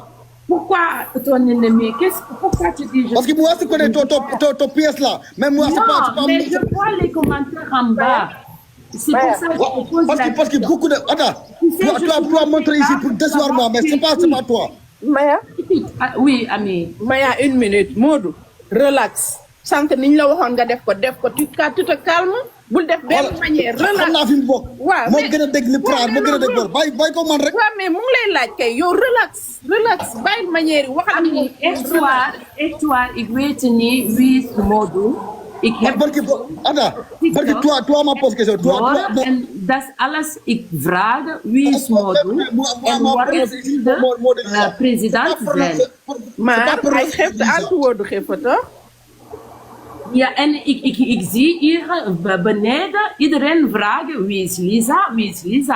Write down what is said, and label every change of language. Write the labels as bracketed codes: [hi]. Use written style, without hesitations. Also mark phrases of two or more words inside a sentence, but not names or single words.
[fr] Pourquoi ton ennemi? Pourquoi tu dis Parce que moi, je connais ton pièce là. Même moi, c'est pas. Mais je vois les commentaires en bas. C'est pour ça que je te pose la question. Parce que beaucoup de. Attends, tu dois montrer ici pour décevoir moi, mais c'est pas toi. Maya. Oui, Ami. Maya, 1 minute. Modou, relax. [wo] Sànq niñ la waxoon nga def ko [fr] tu te calmes. [wo] Bul def benn manière relax. Xam naa fi mu bokk. waaw moo gën a dégg ni France moo gën a dégg loolu bàyyi ko man rek. waaw mais mu ngi lay laaj kay yow relax bàyyi manière yi waxal [fr] Ami, histoire, [nl] ik weet niet wie is Modo. Ik heb [fr] Parce que toi ma pose question. [nl] en dat is alles. Ik vraag wie is Modo en wat is de president zijn. Maar hij geeft de antwoorden, toch? Ja, en ik zie hier beneden iedereen vragen wie is Lisa, wie is Lisa.